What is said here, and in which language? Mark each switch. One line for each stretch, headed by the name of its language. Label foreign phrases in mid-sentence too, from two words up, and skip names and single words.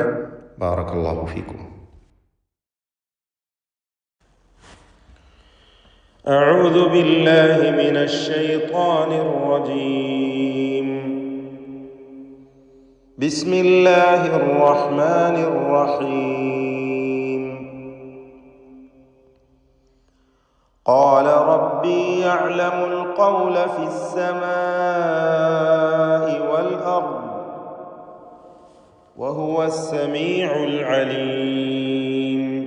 Arabic: بارك الله فيكم. أعوذ بالله من الشيطان الرجيم. بسم الله الرحمن الرحيم. قال ربي يعلم القول في السماء والأرض وهو السميع العليم.